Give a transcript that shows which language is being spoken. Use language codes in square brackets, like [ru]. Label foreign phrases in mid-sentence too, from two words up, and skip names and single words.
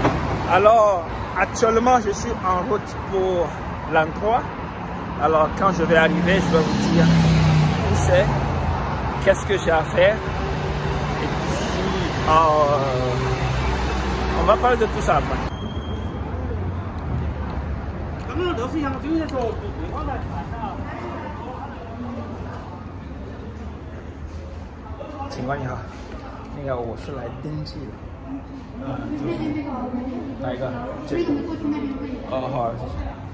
[fr] Alors, actuellement, je suis en route pour l'endroit. Alors, quand je vais arriver, je vais vous dire où c'est, qu'est-ce que j'ai à faire. Et puis, on va parler de tout ça après. [zh] 警官你好，那个我是来登记的。哪一个？这个。哦，好，谢谢。